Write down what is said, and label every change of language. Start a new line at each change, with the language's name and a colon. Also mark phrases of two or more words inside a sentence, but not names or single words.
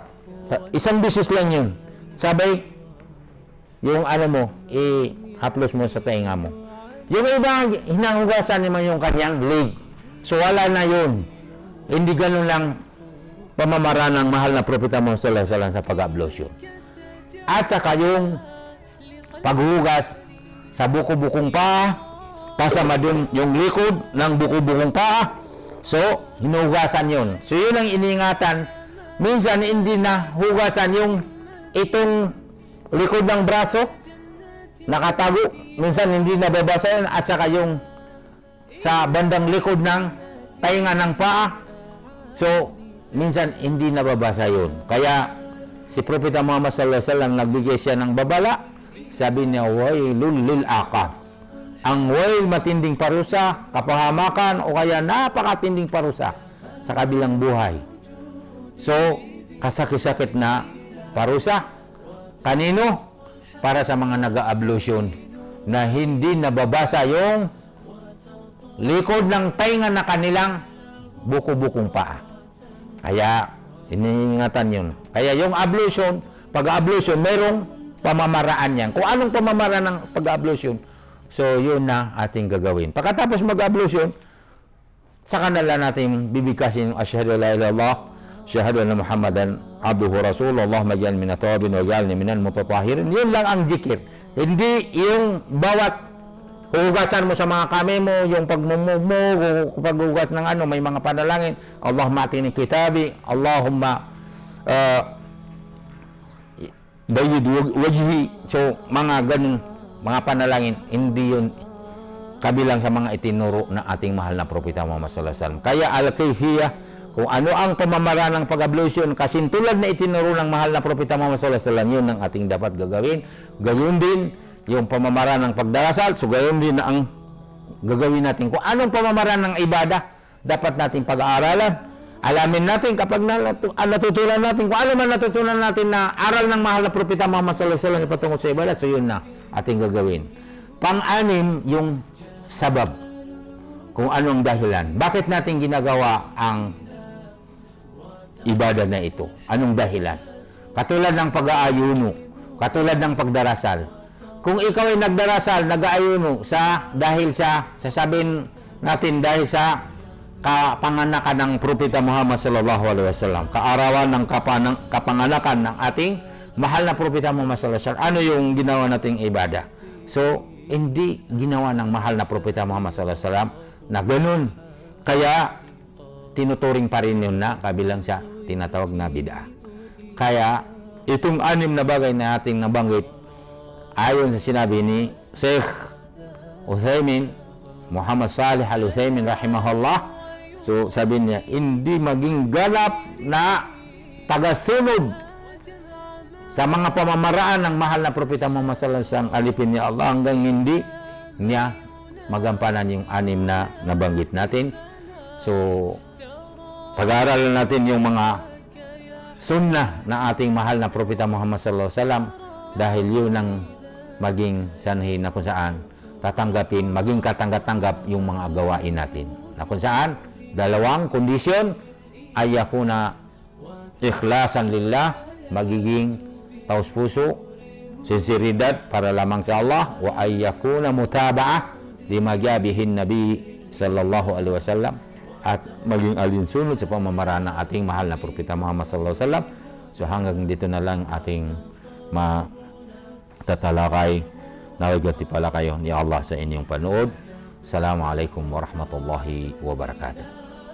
Filipino: 1 beses lang yun. Sabay, yung ano mo, i-haplos mo sa tainga mo. Yung iba, hinahugasan naman yung kanyang leg. So, wala na yun. Hindi ganun lang pamamaraan ng mahal na propeta Muhammad
Arabic: صلى الله عليه وسلم
Filipino: sa pag-ablution. At saka yung paghugas sa buko-bukong paa, kasama dun yung likod ng buko-bukong paa. So, hinugasan yun. So, yun ang iniingatan. Minsan, hindi na hugasan yung itong likod ng braso, nakatago. Minsan, hindi nababasa yun. At saka yung sa bandang likod ng tainga ng paa. So, minsan, hindi nababasa yun. Kaya, si Propeta Muhammad
Arabic: صلى الله عليه وسلم
Filipino: nagbigay siya ng babala. Sabi niya,
Arabic: ويل للأعقاب.
Filipino: Ang wail, matinding parusa, kapahamakan, o kaya napakatinding parusa sa kabilang buhay. So, kasakit-sakit na parusa. Kanino? Para sa mga nag-ablution na hindi nababasa yung likod ng tainga na kanilang buko-bukong paa. Kaya, iniingatan yun. Kaya yung ablution, pag-ablution, mayroong pamamaraan yan. Kung anong pamamaraan ng pag-ablution, so yun na ating gagawin. Pagkatapos mag-ablution, saka na lang natin bibigkasin yung
Arabic: أشهد لا إله إلا الله، أشهد أن محمدا عبده رسول، اللهم اجعلني من التوابين واجعلني من المتطهرين.
Filipino: Yun lang ang zikir. Hindi yung bawat hugasan mo sa mga kamay mo, yung pagmumug mo, paghugas ng ano, may mga panalangin.
Arabic: اللهم آتني كتابي، اللهم بيض وجهي.
Filipino: So, mga ganun, mga panalangin, hindi yun kabilang sa mga itinuro ng ating mahal na propeta Muhammad
Arabic: صلى الله عليه وسلم.
Filipino: Kaya al-kayfiyah, kung ano ang pamamaraan ng pag-ablution, kasintulad na itinuro ng mahal na propeta Muhammad
Arabic: صلى الله عليه وسلم,
Filipino: yun ang ating dapat gagawin. Gayon din yung pamamaraan ng pagdarasal, so gayon din ang gagawin natin. Kung anong pamamaraan ng ibada, dapat natin pag-aaralan. Alamin natin kapag natutunan natin, kung ano man natutunan natin na aral ng mahal na propeta Muhammad
Arabic: صلى الله عليه وسلم
Filipino: ipatungkol sa ibadat, so yun na ating gagawin. Pang-anim, yung sabab. Kung anong dahilan. Bakit natin ginagawa ang ibada na ito? Anong dahilan? Katulad ng pag-aayuno, katulad ng pagdarasal. Kung ikaw ay nagdarasal, nag-aayuno dahil sa sasabihin natin dahil sa kapanganakan ng propeta Muhammad
Arabic: صلى الله عليه وسلم,
Filipino: kaarawan ng kapanganakan ng ating mahal na propeta Muhammad
Arabic: صلى الله عليه وسلم,
Filipino: ano yung ginawa nating ibada? So, hindi ginawa ng mahal na propeta Muhammad
Arabic: صلى الله عليه وسلم
Filipino: na ganun. Kaya, tinuturing pa rin yun na kabilang sa tinatawag na bid'ah. Kaya, itong 6 na bagay na ating nabanggit, ayon sa sinabi ni Sheikh Uthaymin, Muhammad Salih Al-Uthaymin rahimahullah, so sabi niya, hindi maging ganap na tagasunod sa mga pamamaraan ng mahal na propeta Muhammad
Arabic: صلى الله عليه وسلم,
Filipino: alipin niya Allah hanggang hindi niya magampanan yung 6 na nabanggit natin. So, pag-aaralan natin yung mga sunnah na ating mahal na propeta Muhammad
Arabic: صلى الله عليه وسلم,
Filipino: dahil yun ang maging sanhi na kung saan tatanggapin, maging katanggap-tanggap yung mga gawain natin. Na kung saan, 2 kondisyon,
Arabic: أن يكون إخلاصا لله,
Filipino: magiging taos puso, sinseridad para lamang sa Allah,
Arabic: وأن يكون متابعة لما جاء به النبي صلى الله عليه وسلم,
Filipino: at maging alinsunod sa pamamaraan ng ating mahal na propeta Muhammad
Arabic: صلى الله عليه وسلم.
Filipino: So hanggang dito na lang ating tatalakay. Naway pala kayo ni Allah sa inyong panood.
Arabic: السلام عليكم ورحمة الله وبركاته.